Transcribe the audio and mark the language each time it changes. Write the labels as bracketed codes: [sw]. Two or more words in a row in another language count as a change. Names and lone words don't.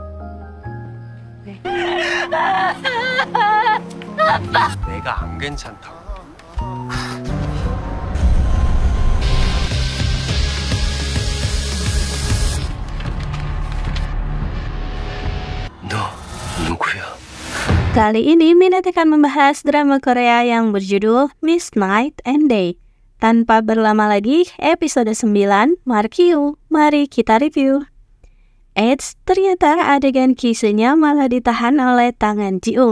[ko] 내가 안 괜찮다고. 너 누구야? [id] Kali ini Minat akan membahas drama Korea yang berjudul Miss Night and Day. Tanpa berlama lagi, episode 9, Mark You. Mari kita review. Eits, ternyata adegan kisahnya malah ditahan oleh tangan Ji-ung.